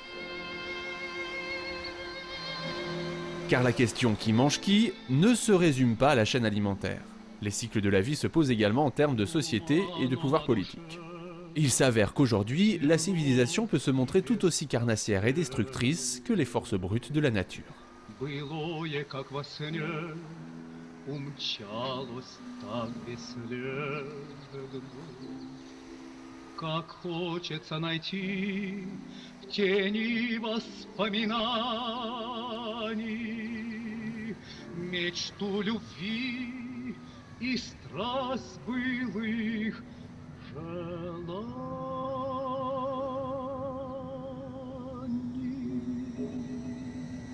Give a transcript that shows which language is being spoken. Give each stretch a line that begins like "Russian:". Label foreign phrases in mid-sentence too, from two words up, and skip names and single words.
French: Car la question qui mange qui ne se résume pas à la chaîne alimentaire. Les cycles de la vie se posent également en termes de société et de pouvoir politique. Il s'avère qu'aujourd'hui, la civilisation peut se montrer tout aussi carnassière et destructrice que les forces brutes de la nature.
Russian: Тени воспоминаний, мечту любви и страсть былых желаний.